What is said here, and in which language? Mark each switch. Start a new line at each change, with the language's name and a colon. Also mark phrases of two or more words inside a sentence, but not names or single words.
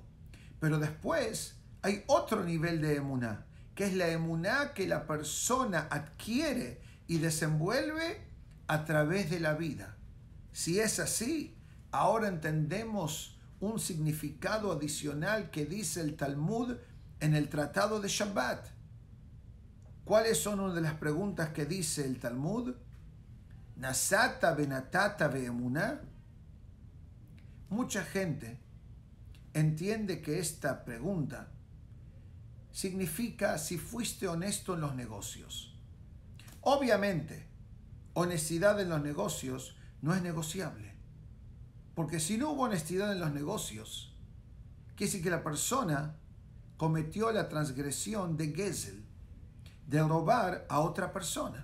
Spanish: Pero después hay otro nivel de emuná, que es la emuná que la persona adquiere y desenvuelve a través de la vida. Si es así, Ahora entendemos un significado adicional que dice el Talmud en el Tratado de Shabbat. ¿Cuáles son una de las preguntas que dice el Talmud?
Hebrew: נשאת ונתת באמונה.
Spanish: Mucha gente entiende que esta pregunta significa si fuiste honesto en los negocios. Obviamente, honestidad en los negocios no es negociable. Porque si no hubo honestidad en los negocios, quiere decir que la persona cometió la transgresión de Gesel, de robar a otra persona.